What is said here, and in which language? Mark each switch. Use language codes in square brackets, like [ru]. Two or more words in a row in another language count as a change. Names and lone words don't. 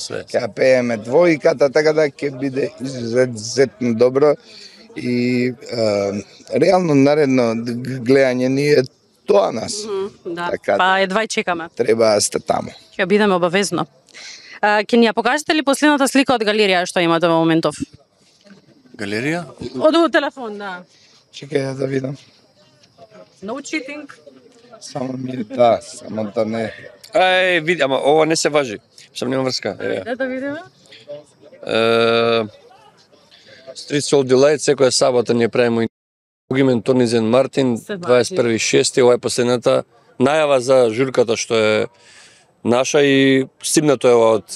[mk] ќе пееме двојката, така да ќе биде изузетно добро и реално наредно гледање ни е тоа нас. Да, така, па едва и чекаме. Треба да сте таму. Ќе бидеме обавезно. Ќе ни ја покажете ли последната слика од галерија што имате во моментов? Галерија? Од телефон, да. Чекај да видам. [en] No cheating. [mk] Само да не. Види, ама ова не се важи. Сам нема врска. Да видиме. Street Soul Delight секоја сабота ние правиме Бугимен Тонизен Мартин, 21.6. Ова е последната најава за журката што е наша и стимнато е од